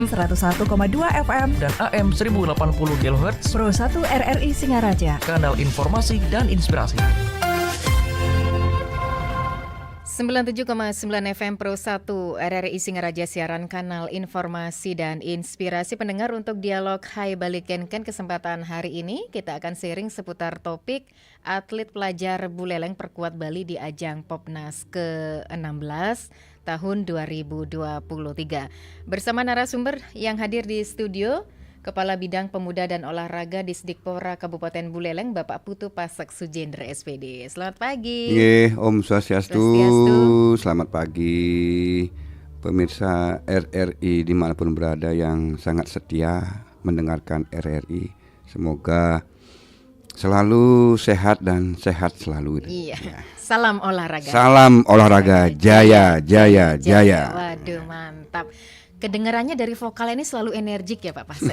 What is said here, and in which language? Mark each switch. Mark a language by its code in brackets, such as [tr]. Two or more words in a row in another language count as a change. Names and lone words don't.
[id] 101,2 FM dan AM 1080 kHz Pro 1 RRI Singaraja, kanal informasi dan inspirasi. 97,9 FM Pro 1 RRI Singaraja, siaran kanal informasi dan inspirasi. Pendengar, untuk dialog Hai Balikenken kesempatan hari ini kita akan sharing seputar topik atlet pelajar Buleleng perkuat Bali di ajang Popnas ke-16 tahun 2023. Bersama narasumber yang hadir di studio, Kepala Bidang Pemuda dan Olahraga Disdikpora Kabupaten Buleleng, Bapak Putu Pasek Sujendra SPD. Selamat pagi. [ban] Om Swastiastu. [id] Selamat pagi pemirsa RRI dimanapun berada yang sangat setia mendengarkan RRI. Semoga selalu sehat dan sehat selalu. Iya. Ya. Salam olahraga. Salam olahraga. Jaya, jaya, jaya. Waduh, mantap. Kedengarannya dari vokal ini selalu energik ya Pak Pasek.